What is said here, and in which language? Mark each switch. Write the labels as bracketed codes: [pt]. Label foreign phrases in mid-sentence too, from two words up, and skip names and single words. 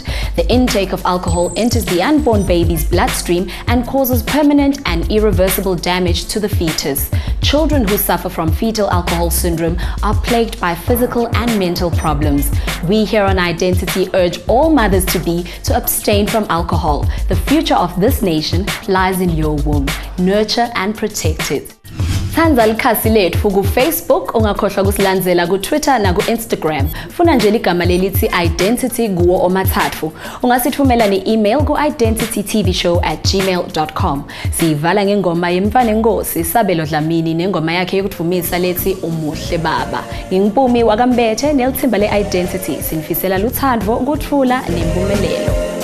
[en] The intake of alcohol enters the unborn baby's bloodstream and causes permanent and irreversible damage to the fetus. Children who suffer from fetal alcohol syndrome are plagued by physical and mental problems. We here on i-Dentity urge all mothers-to-be to abstain from alcohol. The future of this nation lies in your womb. Nurture and protect it. [ss] Thanza likhasi lethu ku-Facebook, ungakhohlwa kusilandzela ku-Twitter na ku-Instagram. Funa nje ligama lelithi i-Dentity kuwo omathathu. Ungasithumela ne-email ku-identitytvshow@gmail.com. Siyivala ngengoma yemfana enkosi Samkelo Dlamini nengoma yakhe yokuvumisa lethi umuhle baba. Ngingmpumi wakambethe nelithimba le-i-Dentity sinifisela luthando, ukuthula nempumelelo.